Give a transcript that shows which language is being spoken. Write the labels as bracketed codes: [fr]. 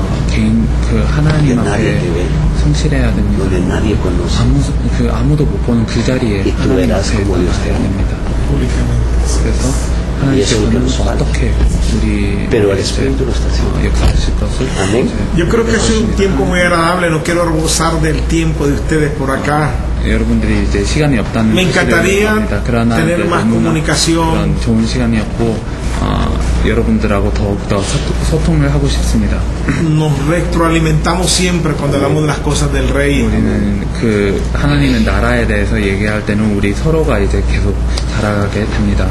[ko] 개인 그 하나님 앞에 성실해야 됩니다. [es] donde nadie conoce. [ko] 아무도 못 보는 그 자리에 하나님 앞에 나가야 됩니다. 그래서 하나님께서는 어떻게 우리 역사하실 것을 [es] Yo creo que es un tiempo muy agradable. No quiero abusar del tiempo de ustedes por acá. [ko] 여러분들이 이제 시간이 없다는 [es] Me encantaría tener más comunicación. [ko] 그런 좋은 시간이었고 여러분들하고 더욱더 소통을 하고 싶습니다. [es] Nos retroalimentamos siempre cuando hablamos de las cosas del rey. [ko] 우리는 그 하나님의 나라에 대해서 얘기할 때는 우리 서로가 이제 계속 자라게 됩니다.